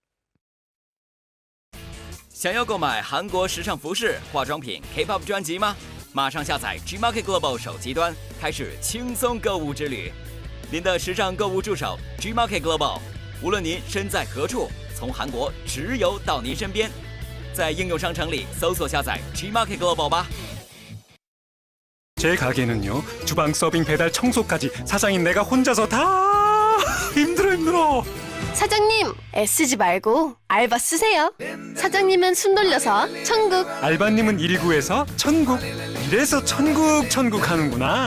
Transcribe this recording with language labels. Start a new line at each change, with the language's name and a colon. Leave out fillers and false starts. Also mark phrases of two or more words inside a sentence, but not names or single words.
Chinese: 想要购买韩国时尚服饰、化妆品、K-pop 专辑吗？马上下载 Gmarket Global 手机端，开始轻松购物之旅。您的时尚购物助手 Gmarket Global， 无论您身在何处，从韩国直邮到您身边。在应用商城里搜索下载 Gmarket Global吧。
Korean: 제 가게는요, 주방 서빙 배달 청소까지 사장인 내가 혼자서 다 힘들어. 사장님, 애쓰지 말고 알바 쓰세요. 사장님은 숨 돌려서 천국, 알바님은 119에서 천국, 이래서 천국 하는구나.